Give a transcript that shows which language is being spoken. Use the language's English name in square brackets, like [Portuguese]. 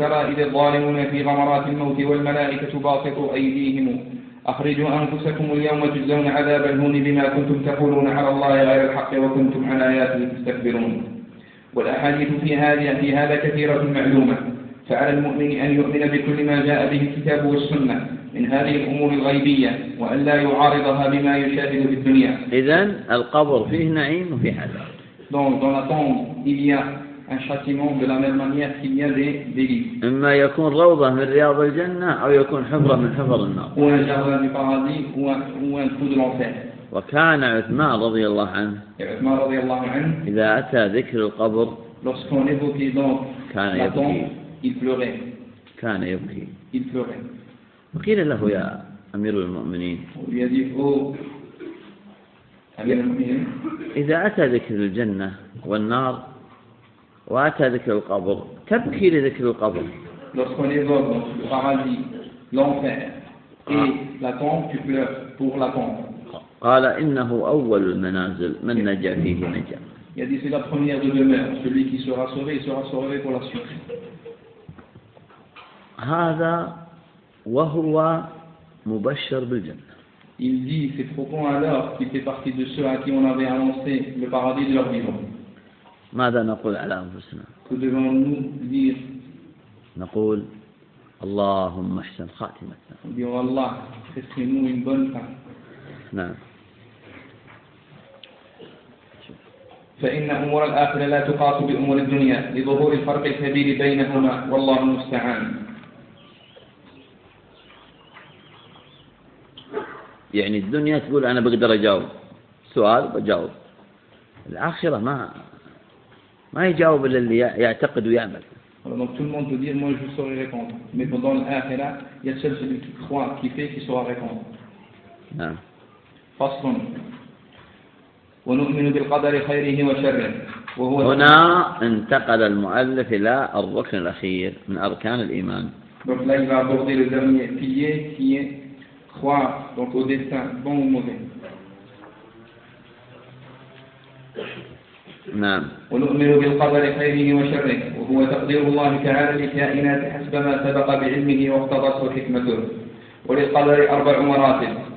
[Arabic] إذ الظالمون في غمرات الموت والملائكة باسطوا أيديهم أخرجوا أنفسكم اليوم تجزون عذاب الهون بما كنتم تقولون على الله غير الحق وكنتم عن آياته تستكبرون والأحاديث في هذا كثيرة معلومة فعلى المؤمن أن يؤمن بكل ما جاء به الكتاب والسنة من هذه الأمور الغيبية وأن لا يعارضها بما يشاهد في الدنيا. إذن القبر فيه نعيم وفيه عذاب. [French] Donc dans la tombe il y a un châtiment de la même manière qu'il y a des délits. Ou un jardin du paradis ou un trou de l'enfer. [Arabic] وكان عثمان رضي الله عنه عثمان رضي الله عنه إذا أتى ذكر القبر [French] lorsqu'on évoquait donc [Arabic] كان يبكي [French] il pleurait [Arabic] كان يبكي [French] il pleurait [Arabic] وقيل له يا أمير المؤمنين ويا ذي هو أمير المؤمنين إذا أتى ذكر الجنة والنار وأتى ذكر القبر تبكي لذكر القبر [French] lorsqu'on évoque le paradis l'enfer et la tombe tu pleures pour la tombe [Arabic] قال إنه أول المنازل من نجا فيه نجا. يدي سيلا [French] première de demeure celui qui sera sauvé sera sauvé pour la suite. [Arabic] هذا وهو مبشر بالجنة. [French] Il dit ces propos alors qu'il fait partie de ceux à qui on avait annoncé le paradis de leur vivant. [Arabic] ماذا نقول على أنفسنا؟ [French] Que devons-nous dire؟ [Arabic] نقول اللهم احسن خاتمتنا. [French] Dieu Allah fais-nous une bonne fin. [Arabic] فإن أمور الآخرة لا تقاس بأمور الدنيا لظهور الفرق الكبير بينهما والله المستعان. يعني الدنيا تقول أنا بقدر أجاوب سؤال بجاوب الآخرة ما يجاوب إلا اللي يعتقد ويعمل. [French] Donc tout le monde peut dire moi je saurai répondre mais pendant l'آخرة il y a seul celui qui croit qui fait qui saura répondre. [Arabic] نعم. فصل ونؤمن بالقدر خيره وشره وهو هنا انتقل المؤلف إلى الركن الأخير من أركان الإيمان. [French] Donc là il va aborder le dernier pilier qui est croire donc au destin bon ou mauvais. [Arabic] نعم. ونؤمن بالقدر خيره وشره وهو تقدير الله تعالى للكائنات حسب ما سبق بعلمه واقتضته حكمته وللقدر أربع مراتب.